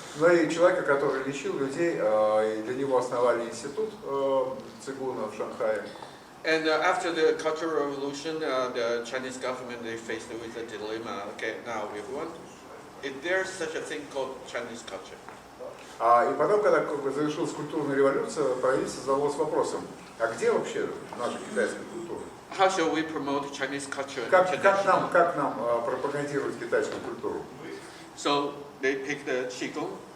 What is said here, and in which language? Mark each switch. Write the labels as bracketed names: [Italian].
[Russian] Ну и человека, который лечил людей, и для него основали институт цигуна в Шанхае. [English] And after the Cultural Revolution, the Chinese government, they faced with a dilemma. Okay, now everyone, is there such a thing called Chinese culture? [Russian] И потом, когда завершилась культурная революция, правительство задалось вопросом, а где вообще наша китайская культура? [English] How shall we promote Chinese culture? [Russian] Как нам пропагандировать китайскую культуру? [English] So they picked the Qigong